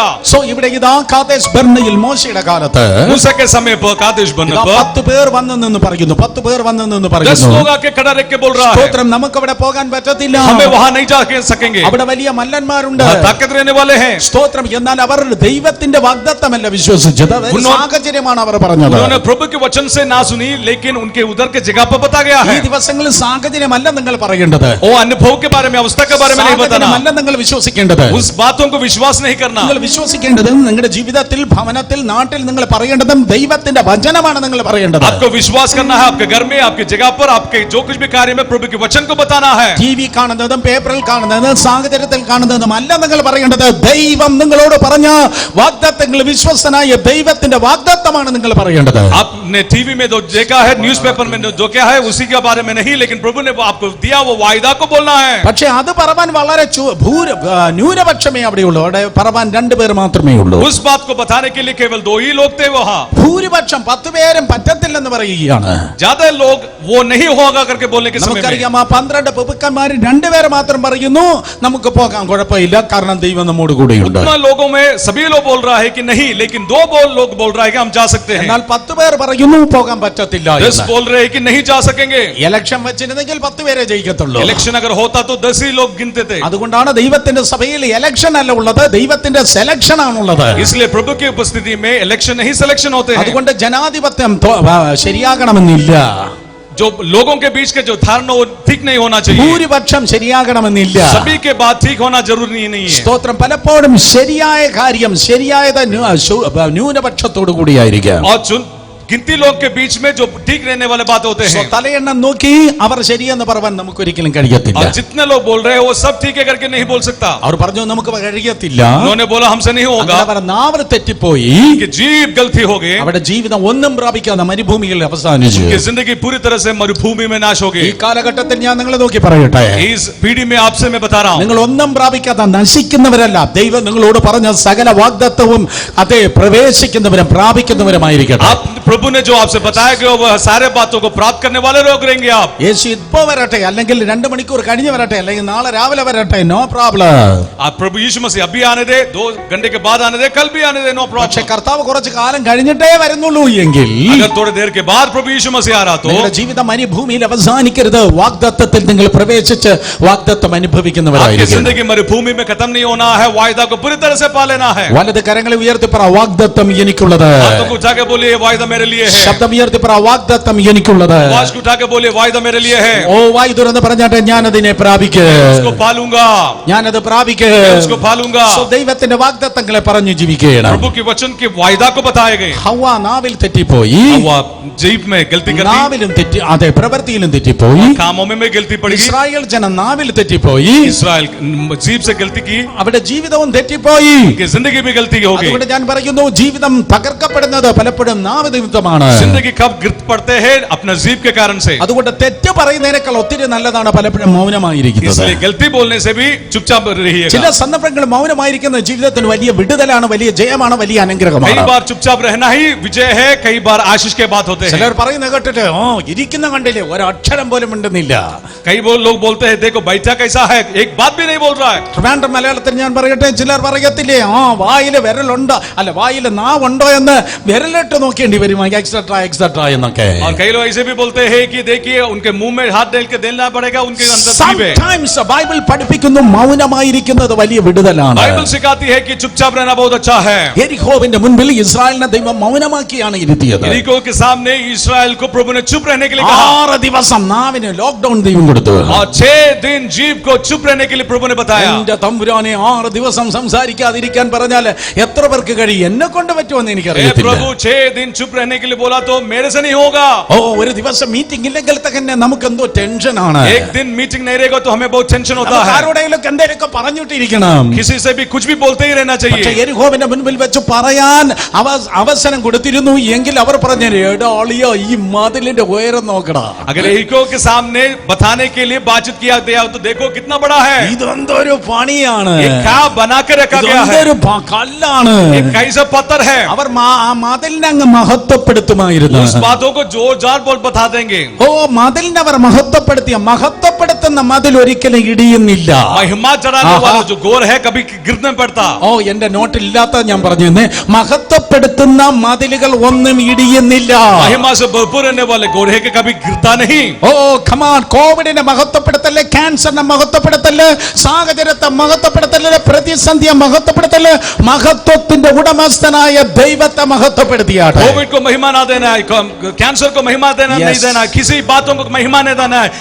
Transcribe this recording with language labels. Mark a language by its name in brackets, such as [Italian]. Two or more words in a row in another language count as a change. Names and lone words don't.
[Malayalam] ഇവിടെ ഇതാ കാദേശ് ബർന്നയിൽ മോശയുടെ കാലത്ത് [Hindi] मूसा के समय पर कादेश बर्ने पर [Malayalam] 10 പേർ വന്നു നിന്ന് പറയുന്നു, 10 പേർ വന്നു നിന്ന് 10 പറയുന്നു, [Hindi] लोग आके खड़ा रख के बोल रहा है [Malayalam] സ്തോത്രം, നമുക്ക് അവിടെ പോകാൻ പറ്റത്തില്ല, [Hindi] हमें वहां नहीं जा सकेंगे, [Malayalam] അവിടെ വലിയ മല്ലന്മാരുണ്ട്, [Hindi] वहां ताकत रहने वाले हैं. [Malayalam] സ്തോത്രം. എന്നാൽ അവർ ദൈവത്തിന്റെ വാഗ്ദത്തമല്ല വിശ്വസിച്ചത്, സാഹചര്യമാണ് അവർ പറഞ്ഞത്. [Hindi] उन्होंने प्रभु के वचन से ना सुनी, लेकिन उनके उधर के जगह पर बता गया [Malayalam] ഈ [Hindi] है. [Malayalam] ദിവസങ്ങളിൽ സാഹചര്യമല്ല നിങ്ങൾ പറയേണ്ടത്, [Hindi] वो अनुभव के बारे में, अवस्था के बारे में नहीं बताना. [Malayalam] സാഹചര്യമല്ല നിങ്ങൾ വിശ്വസിക്കേണ്ടത്. [Hindi] उस बातों को विश्वास नहीं करना. [Malayalam] നിങ്ങൾ വിശ്വസിക്കേണ്ടത് നിങ്ങളുടെ ജീവിതത്തിൽ, ഭവനത്തിൽ, നാട്ടിൽ നിങ്ങൾ പറയേണ്ടതും ദൈവ ദൈവത്തിന്റെ വചനമാണ് നിങ്ങൾ പറയേണ്ടത്. [Hindi] आपको विश्वास करना है आपके घर में, आपकी जगह पर, आपके जो कुछ भी कार्य में प्रभु के वचन को बताना है. [Malayalam] टीवी കാണുന്നതും പേപ്പറിൽ കാണുന്നതും സാഹചര്യത്തിൽ കാണുന്നതും അല്ല നിങ്ങൾ പറയേണ്ടത്. ദൈവം നിങ്ങളോട് പറഞ്ഞ വാഗ്ദത്തങ്ങൾ വിശ്വസ്തനായ ദൈവത്തിന്റെ വാഗ്ദത്തമാണ് നിങ്ങൾ പറയേണ്ടത്. [Hindi] आपने टीवी में जो देखा है, न्यूज़पेपर में जो क्या है उसी के बारे में नहीं, लेकिन प्रभु ने आपको दिया वो वायदा को बोलना है. [Malayalam] പക്ഷേ അത് പറവാൻ വളരെ ന്യൂനപക്ഷമേ അവിടെയുള്ളൂ. അവിടെ പറവാൻ 2 പേർ മാത്രമേ ഉള്ളൂ. [Hindi] उस बात को बताने के लिए केवल 2 ही लोग थे वहां. [Malayalam] ഭൂരിപക്ഷം 10 പേരും പറ്റത്തില്ലെന്ന് പറയുകയാണ്. [Hindi] ज्यादा लोग वो नहीं होगा करके बोलने के समय में [Malayalam] നമുക്കറിയാം ആ 12 പ്രഭുക്കന്മാർ 2 പേർ മാത്രം പറയുന്നു നമുക്ക് പോകാം, കുഴപ്പമില്ല, കാരണം ദൈവം നമ്മോട് കൂടെയുണ്ട്. [Hindi] उतना लोगों में सभी लोग बोल रहा है कि नहीं, लेकिन 2 लोग बोल रहा है कि हम जा सकते हैं. [Malayalam] എന്നാൽ 10 പേർ പറയുന്നു പോകാൻ പറ്റത്തില്ല. [Hindi] 10 बोल रहे हैं कि नहीं जा सकेंगे. [Malayalam] ഇലക്ഷൻ വെച്ചിരുന്നെങ്കിൽ 10 പേരെ ജയിക്കത്തുള്ളൂ. [Hindi] इलेक्शन अगर होता तो 10 ही लोग गिनते थे. [Malayalam] അതുകൊണ്ടാണ് ദൈവത്തിന്റെ സഭയിൽ ഇലക്ഷൻ അല്ല ഉള്ളത്, ദൈവത്തിന്റെ സെലക്ഷൻ ആണുള്ളത്. [Hindi] इसलिए प्रभु की उपस्थिति में इलेक्शन नहीं सिलेक्शन होते हैं. [Malayalam] അതുകൊണ്ട് ജനാധിപത്യം ശരിയാകണമെന്നില്ല. [Hindi] जो लोगों के बीच के जो धारणा वो ठीक नहीं होना चाहिए. [Malayalam] ഭൂരിപക്ഷം ശരിയാകണമെന്നില്ല. [Hindi] सभी के बात ठीक होना जरूरी नहीं है. [Malayalam] സ്തോത്രം. പലപ്പോഴും ശരിയായ കാര്യം ശരിയായത് ന്യൂനപക്ഷത്തോടു കൂടിയായിരിക്കാം. [Hindi] और गिनती लोग के बीच में जो ठीक रहने वाले बात होते हैं. [Malayalam] തലയെണ്ണം നോക്കി അവർ ശരിയെന്ന് പറയാൻ നമുക്ക് ഒരിക്കലും കഴിയത്തില്ല. [Hindi] और जितने लोग बोल रहे हैं वो सब ठीक है करके नहीं बोल सकता. [Malayalam] അവർ പറഞ്ഞു നമുക്ക് കഴിയത്തില്ല. [Hindi] उन्होंने बोला हमसे नहीं होगा. [Malayalam] അവർ നാവ് തെറ്റിപ്പോയി. [Hindi] कि जीव गलती हो गई. [Malayalam] അവരുടെ ജീവിതം ഒന്നും പ്രാപിക്കാതെ മരുഭൂമിയിൽ അവസാനിച്ചു. [Hindi] कि जिंदगी पूरी तरह से मरुभूमि में नाश हो [Malayalam] ഈ [Hindi] गई. [Malayalam] കാലഘട്ടത്തിൽ ഞാൻ നിങ്ങളെ നോക്കി പറയട്ടെ, [Hindi] इस पीढ़ी में आपसे मैं बता रहा हूं, [Malayalam] നിങ്ങൾ ഒന്നും പ്രാപിക്കാതെ നശിക്കുന്നവരല്ല, ദൈവം നിങ്ങളോട് പറഞ്ഞ സകല വാഗ്ദത്തവും അതേ പ്രവേശിക്കുന്നവരും പ്രാപിക്കുന്നവരുമായിരിക്കട്ടെ. [Hindi] आप प्रभु ने जो आपसे बताया गया वह सारे बातों को प्राप्त करने वाले लोग रहेंगे. आप [Malayalam] യേശു ഇപ്പോ വരട്ടെ, അല്ലെങ്കിൽ 2 മണിക്കൂർ കഴിഞ്ഞ് വരട്ടെ, അല്ലെങ്കിൽ നാളെ രാവിലെ വരട്ടെ, [English] no problem. [Hindi] आप प्रभु यीशु मसीह अभी आने दे, 2 घंटे के बाद आने दे, कल भी आने दे, नो [Malayalam] പക്ഷെ [Hindi] प्रॉब्लम. [Malayalam] കർത്താവ് കുറച്ച് കാലം കഴിഞ്ഞിട്ടേ വരുന്നുള്ളൂ എങ്കിൽ [Hindi] अगर थोड़ी देर के बाद प्रभु यीशु मसीह आ रहा तो [Malayalam] നിങ്ങളുടെ ജീവിതം മരുഭൂമിയിൽ അവസാനിക്കരുത്. വാഗ്ദത്തത്തിൽ നിങ്ങൾ പ്രവേശിച്ച് വാഗ്ദത്തം [Hindi] आपकी [Malayalam] അനുഭവിക്കുന്നവരായിരിക്കും. [Hindi] जिंदगी मरुभूमि में खत्म नहीं होना है, वायदा को पूरी तरह से पा लेना है. [Malayalam] വലത് കരങ്ങളെ ഉയർത്തി പറ, വാഗ്ദത്തം എനിക്കുള്ളത്. [Hindi] हाथों को उठा के बोलिए वायदा मेरे लिए है. [Malayalam] ശബ്ദം ഉയർത്തി പറ, വാഗ്ദത്തം എനിക്കുള്ളത്. [Hindi] आवाज को उठा के बोलिए वायदा मेरे लिए है. [Malayalam] ഓ വായു തുറന്ന് പറഞ്ഞാട്ടെ, ഞാനതിനെ പ്രാപിക്കും, [Hindi] उसको पालूंगा, [Malayalam] ഞാനത് പ്രാപിക്കും. [Hindi] उसको पालूंगा. [Malayalam] ദൈവത്തിന്റെ വാഗ്ദത്തങ്ങളെ പറഞ്ഞു ജീവിക്കുകയാണ്. [Hindi] प्रभु के वचन के वायदा को बताए गए. [Malayalam] ഹവ്വ നാവിൽ തെറ്റിപ്പോയി, [Hindi] हव्वा जीभ में गलती कर दी, [Malayalam] നാവിലും തെറ്റി, അതെ പ്രവൃത്തിയിലും തെറ്റിപ്പോയി. [Hindi] कामों में गलती पड़ी. [Malayalam] ഇസ്രായേൽ ജനം നാവിൽ തെറ്റിപ്പോയി, [Hindi] इस्राएल जीभ से गलती की, [Malayalam] അവിടെ ജീവിതവും തെറ്റിപ്പോയി. [Hindi] कि जिंदगी में गलती हो गई. [Malayalam] അതുകൊണ്ട് ഞാൻ പറയുന്നു, ജീവിതം തകർക്കപ്പെടുന്നത് പലപ്പോഴും നാവ് നിമിത്തമാണ്. [Hindi] जिंदगी कब गिरत पड़ते हैं अपना जीभ के कारण से. [Malayalam] അതുകൊണ്ട് തെറ്റ് പറയുന്നതിനേക്കാൾ ഒത്തിരി നല്ലതാണ് പലപ്പോഴും മൗനമായിരിക്കുന്നത്. [Hindi] इसलिए गलती बोलने से भी चुपचाप रहिएगा. [Malayalam] ചില സന്ദർഭങ്ങളിൽ മൗനമായിരിക്കുന്ന ജീവിതത്തിന് വലിയ വിടുതലാണ്, വലിയ ജയമാണ്, വലിയ [Hindi] कई [Malayalam] അനുഗ്രഹമാണ്. [Hindi] बार चुपचाप रहना ही विजय है, कई बार आशीष के बात होते हैं. [Malayalam] ചിലർ പറയുന്ന കേട്ടിട്ട് ഇരിക്കുന്ന കണ്ടില്ലേ ഒരക്ഷരം പോലും മിണ്ടുന്നില്ല. [Hindi] कई लोग बोलते हैं देखो बैठा कैसा है, एक बात भी नहीं बोल रहा है. [Malayalam] ട്രിവാൻഡ്രം മലയാളത്തിൽ ഞാൻ പറയട്ടെ, ചിലർ പറയത്തില്ലേ വായില് വിരലുണ്ടോ, അല്ല വായില് നാവുണ്ടോ എന്ന് വിരലിട്ട് നോക്കേണ്ടി വരും, [English] etcetera etcetera [Malayalam] എന്നൊക്കെ. [Hindi] और कई लोग ऐसे भी बोलते हैं कि देखिए उनके मुंह में हाथ डाल के देना पड़ेगा, उनके अंदर जीभ है. [Malayalam] Sometimes ബൈബിൾ പഠിപ്പിക്കുന്നു മൗനമായിരിക്കുന്നത് വലിയ വിടുതലാണ്. [Hindi] बाइबल सिखाती है कि चुपचाप रहना बहुत अच्छा है. [Malayalam] യെരിഹോവിന്റെ മുൻപിൽ ഇസ്രായേലിനെ ദൈവം മൗനമാക്കിയാണ് ഇരുത്തിയത്. [Hindi] यरीको के सामने इस्राएल को प्रभु ने चुप रहने के लिए कहा. [Malayalam] 6 ദിവസം നാവിന് ലോക്ക്ഡൌൺ ദൈവം കൊടുത്തു. [Hindi] और 6 दिन जीभ को चुप रहने के लिए प्रभु ने बताया. [Malayalam] എന്റെ തമ്പുരാനെ 6 ദിവസം സംസാരിക്കാതിരിക്കാൻ പറഞ്ഞാൽ എത്ര പേർക്ക് കഴിയും? എന്നെ കൊണ്ട് പറ്റുമെന്ന് എനിക്കറിയത്തില്ല. [Hindi] प्रभु 6 दिन चुप रहने के लिए बोला तो मेरे से नहीं होगा. [Malayalam] ഒരു ദിവസം മീറ്റിംഗ് ഇല്ലെങ്കിൽ തന്നെ നമുക്ക് എന്തോ ടെൻഷനാണ്. [Hindi] एक दिन मीटिंग नहीं रहेगा तो हमें बहुत टेंशन होता है. [Malayalam] ആരോടെങ്കിലും എന്തെങ്കിലുമൊക്കെ പറഞ്ഞിട്ടിരിക്കണം. [Hindi] किसी से भी कुछ भी बोलते ही रहना [Malayalam] പക്ഷേ [Hindi] चाहिए. [Malayalam] യെരിഹോവിന്റെ മുൻപിൽ വെച്ച് പറയാൻ അവസരം കൊടുത്തിരുന്നു എങ്കിൽ അവർ പറഞ്ഞു, എടാ അളിയോ ഈ മതിലിന്റെ ഉയരം നോക്കടാ. [Hindi] अगर यरीको के सामने बताने के लिए बातचीत किया गया तो देखो कितना बड़ा है. [Malayalam] ഇതെന്തൊരു പണിയാണ്, [Hindi] ये क्या बना के रखा गया है, [Malayalam] ഇതൊരു കല്ലാണ്. [Hindi] ये कैसा पत्थर है. [Malayalam] അവർ ആ മതിലിനെ അങ്ങ് മഹത്വപ്പെടുത്തുമായിരുന്നു. [Hindi] उस बातों को जोर जार बोल बता देंगे. [Malayalam] മതിലിനെ അവർ മഹത്വപ്പെടുത്തുന്ന മതിൽ ഒരിക്കലും ഇടിയുന്നില്ല. [Hindi] महिमा चढ़ाने वाला जो गोर है कभी गिरने पड़ता. [Malayalam] എന്റെ നോട്ടില്ലാത്ത ഞാൻ പറഞ്ഞു, മഹത്വപ്പെടുത്തുന്ന മതിലുകൾ ഒന്നും ഇടിയുന്നില്ല. [Hindi] महिमा से भरपूर रहने वाले गोर है कि कभी गिरता नहीं. [Malayalam] കമാൻ, കോവിഡിനെ മഹത്വപ്പെടുത്തല്ലേ, ക്യാൻസറിനെ മഹത്വപ്പെടുത്തല്ലേ, സാഹചര്യത്തെ മഹത്വപ്പെടുത്തല്ലേ, പ്രതിസന്ധിയെ മഹത്വപ്പെടുത്തല്ലേ, മഹത്വത്തിന്റെ ഉടമസ്ഥനായ ദൈവത്തെ മഹത്വപ്പെടുത്തിയാട്ടെ. [Hindi] कोविड को को महिमा ना देना है, कैंसर को महिमा देना नहीं देना है, किसी बातों को महिमा नहीं देना है।